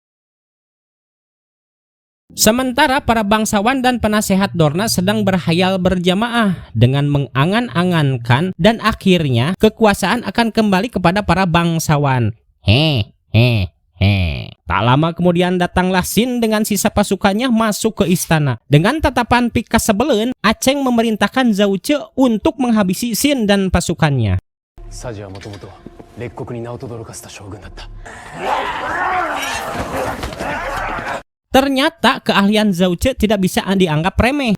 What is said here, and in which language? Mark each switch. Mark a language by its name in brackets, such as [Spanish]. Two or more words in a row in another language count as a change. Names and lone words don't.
[Indonesian] Sementara para bangsawan dan penasehat Dorna sedang berhayal berjamaah dengan mengangan-angankan dan akhirnya kekuasaan akan kembali kepada para bangsawan. Tak lama kemudian datanglah Xin dengan sisa pasukannya masuk ke istana. Dengan tatapan pika sebelen, Aceng memerintahkan Zhao Ce untuk menghabisi Xin dan pasukannya. [Japanese] サジはもともと列国に名を轟かせた将軍だった。 [Indonesian] Ternyata keahlian Zhao Ce tidak bisa dianggap remeh.